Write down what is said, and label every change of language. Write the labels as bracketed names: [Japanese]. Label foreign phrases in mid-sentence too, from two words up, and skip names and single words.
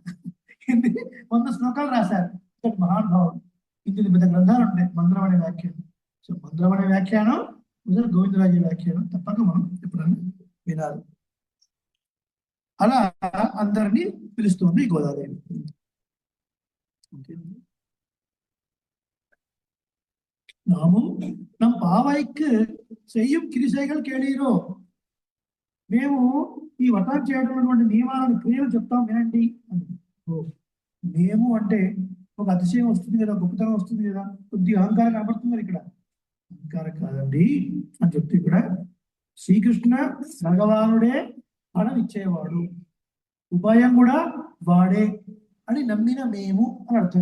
[Telugu] 100 శ్లోకాలు రాశారు మహానుభావుడు. ఇంత పెద్ద గ్రంథాలు ఉంటాయి మందరం అనే వ్యాఖ్యానం. సో మందరం అనే వ్యాఖ్యానం గోవిందరాజు వ్యాఖ్యానం తప్పక మనం ఎప్పుడన్నా వినాలి. అలా అందరినీ పిలుస్తుంది గోదాదేవి. [Tamil] நாமும் நம் பாவைக்கு செய்யும் கிரிசைகள் కేళీరో. [Telugu] మేము ఈ వ్రతం చేయడం నియమాలను క్రియలు చెప్తాం వినండి. మేము అంటే ఒక అతిశయం వస్తుంది కదా, గొప్పతనం వస్తుంది కదా, కొద్ది అహంకారం కనబడుతుంది కదా. ఇక్కడ అహంకారం కాదండి అని చెప్తే ఇక్కడ శ్రీకృష్ణ భగవానుడే ఫలం ఇచ్చేవాడు, ఉపాయం కూడా వాడే అని నమ్మిన మేము అని అర్థం.